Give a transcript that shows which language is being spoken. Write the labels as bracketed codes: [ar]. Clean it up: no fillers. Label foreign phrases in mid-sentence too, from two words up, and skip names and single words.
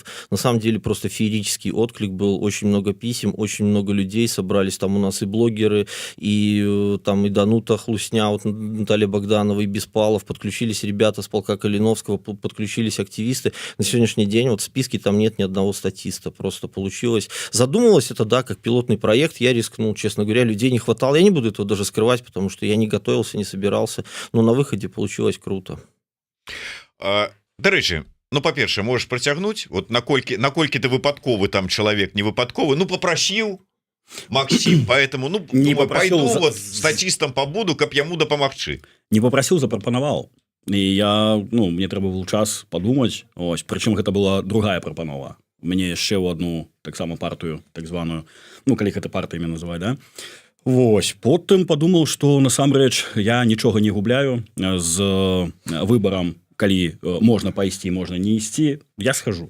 [ru] На самом деле просто феерический отклик был, очень много писем, очень много людей собрались, там у нас и блогеры, и там и Данута Хлусня, вот Наталья Богданова, и Беспалов, подключились ребята с полка Калиновского, подключились активисты. На сегодняшний день вот в списке там нет ни одного статиста, просто получилось. Задумывалось это, да, как пилотный проект, я рискнул, честно говоря, людей не хватало, я не буду этого даже скрывать, потому что я не готовился, не собирался, но на выходе получилось круто. [uk] До речі, [be] ну, па-першае, можаш працягнуць, вот наколькі ты выпадковы там чалавек, не выпадковы, ну, попрасіў Максим, поэтому, ну, [ru] не думаю, попросил пойду вот статистам побуду, [be] каб яму дапамагчы. [ru] Не попросил, [be] запропанаваў. І я, ну, мне трэба быў час падумаць, ось, прычым гэта была другая прапанова. Мне яшчэ ў одну таксама партыю, так званую, ну, калі гэта партыямі называць, да? Вось, потым падумаў, што насамрэч я нічога не губляю з выбарам, калі можна пайсці, можна не ісці, я схожу.